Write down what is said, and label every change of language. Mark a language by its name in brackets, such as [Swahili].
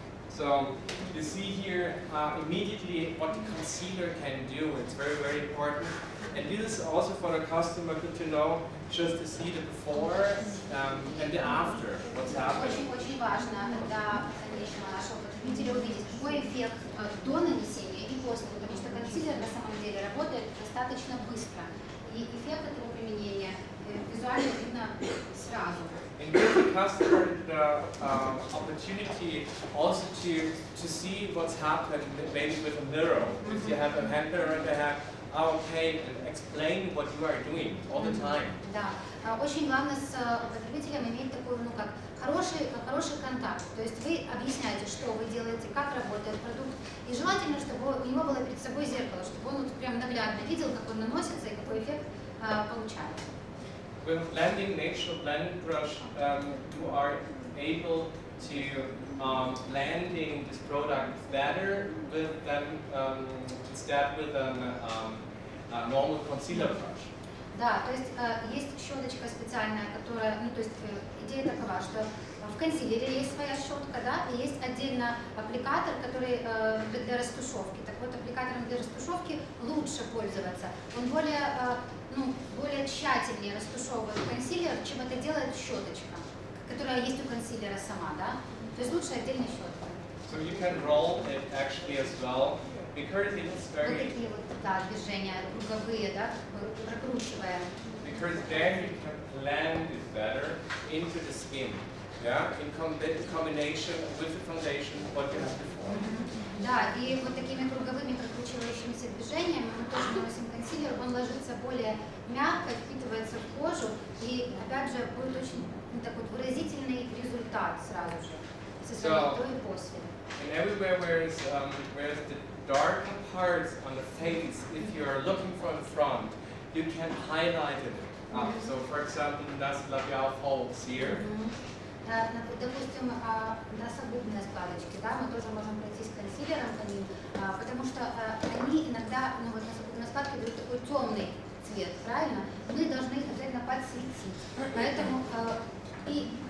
[English] So you see here immediately what the concealer can do. It's very, very important. And this is also for the customer good to know, just to see the before and the after, what's happening. [Russian] Очень важно для дальнейшего нашего потребителя увидеть, какой эффект до нанесения и после, потому что консилер на самом деле работает достаточно быстро. И эффект этого применения визуально видно сразу. [English] And give the customer the opportunity also to see what's happened, maybe with a mirror. If you have a hand mirror in the hand, okay, and explain what you are doing all the time. [Russian] Да, очень главное с потребителем иметь такой, как хороший контакт. То есть вы объясняете, что вы делаете, как работает продукт, и желательно, чтобы у него было перед собой зеркало, чтобы он прям наглядно видел, как он наносится и какой эффект получается. [English] With blending, natural blending brush, you are able to blending this product better than instead with a normal concealer brush. [Russian] Да, то есть есть щеточка специальная, которая, то есть идея такова, что в консилере есть своя щетка, да, и есть отдельно аппликатор, который для растушевки. Так вот, аппликатором для растушевки лучше пользоваться. Он более тщательнее растушевывает консилер, чем это делает щеточка, которая есть у консилера сама, да. То есть лучше отдельно щетка. [English] So you can roll it actually as well, because it is very. [Russian] Вот такие вот, да, движения круговые, да, прокручиваем. [English] Because then you can blend it better into the skin, yeah, in combination with the foundation what you have before. [Russian] Да, и вот такими круговыми прокручивающимися движениями мы тоже наносим консилер, он ложится более мягко, впитывается в кожу, и опять же будет очень такой выразительный результат сразу же, со своей до и после. [English] And everywhere where is the darker parts on the face, if you are looking from the front, you can highlight it. So for example, that's labial folds here. [Russian] Допустим, носогубные складочки, да, мы тоже можем пройтись консилером по ним, потому что они иногда, носогубные складки дают такой темный цвет, правильно? Мы должны их обязательно подсветить. Поэтому и